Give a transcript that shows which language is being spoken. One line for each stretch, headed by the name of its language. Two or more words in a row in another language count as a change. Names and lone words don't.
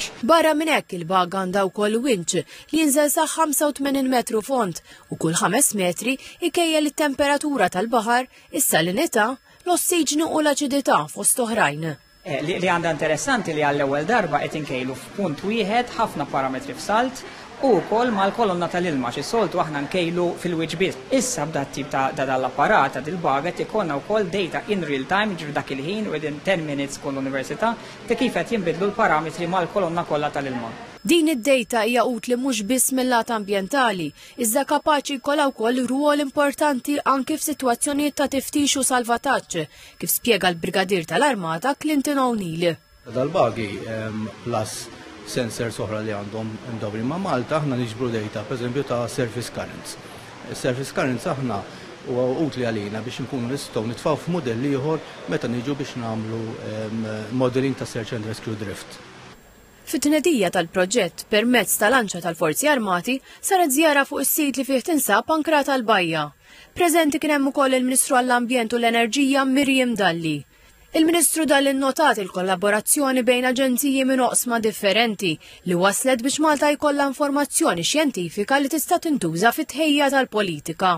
Maltese: Barra minn hekk il-baga għandha wkoll winċ li jinżel sa 85 metru font u kull 5 metri ikejjel it-temperatura tal-baħar, is-salinità, l-ossiġnu u l-aċidità fost oħrajn. Li għandha interessanti li għall-ewwel darba qed inkejlu f'punt wieħed ħafna parametri f'salt u wkoll mal-kolonna tal-ilma xi soltu aħna nkejlu fil-wiġbiet. Issa b'dat tip ta' dal-apparat ta' dil-baga ikollna wkoll data
English: in real time
Maltese: ġir dak il-ħin
English: within 10 minutes
Maltese: kull università ta' kif qed jinbidlu l-parametri mal-kolonna kollha tal-ilma. Din id-data hija utli mhux biss mill-lat ambjentali, iżda kapaċi jkollha wkoll rwol importanti anke f'sitwazzjonijiet ta' tiftix u salvataġġ, kif spjega l-Brigadir tal-Armata Clinton O'Neill. Dal-bagi plus sensors oħra li għandhom indobri ma' Malta, aħna niġbru data, pereżempju ta'
English: surface currents. Surface currents
Maltese: aħna huwa utli għalina biex nkunu nistgħu nitfgħu f'modelli ieħor meta niġu biex nagħmlu modeling ta'
English: search and rescue drift.
Maltese: Fit-tnedija tal-proġett permezz tal-anċa tal-Forzi Armati saret żjara fuq is-sit li fih tinsab ankrata l-bajja. Preżenti kien hemm ukoll il-Ministru għall-Ambjent u l-Enerġija Miriam Dalli. Il-Ministru Dalli nnotat il-kollaborazzjoni bejn aġenziji minn oqsma differenti li waslet biex Malta jkollha informazzjoni xjentifika li tista' tintuża fit-tħejja tal-politika.